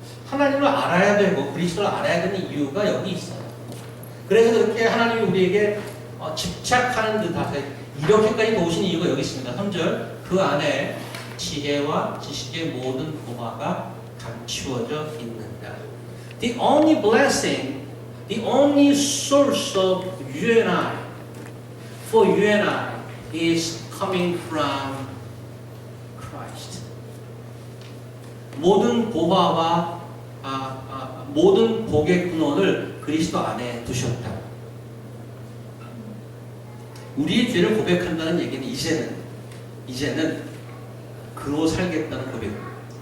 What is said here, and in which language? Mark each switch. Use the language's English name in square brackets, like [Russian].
[Korean] 하나님을 알아야 되고 그리스도를 알아야 되는 이유가 여기 있어요. 그래서 그렇게 하나님이 우리에게 집착하는 듯하게 이렇게까지 도우신 이유가 여기 있습니다. 3절 그 안에 지혜와 지식의 모든 보화가 감추어져 있는다. [English] The only blessing, the only source of you and I, for you and I, is coming from Christ. [Korean] 모든 보화와 모든 복의 근원을 그리스도 안에 두셨다. 우리의 죄를 고백한다는 얘기는 이제는 그로 살겠다는 고백입니다.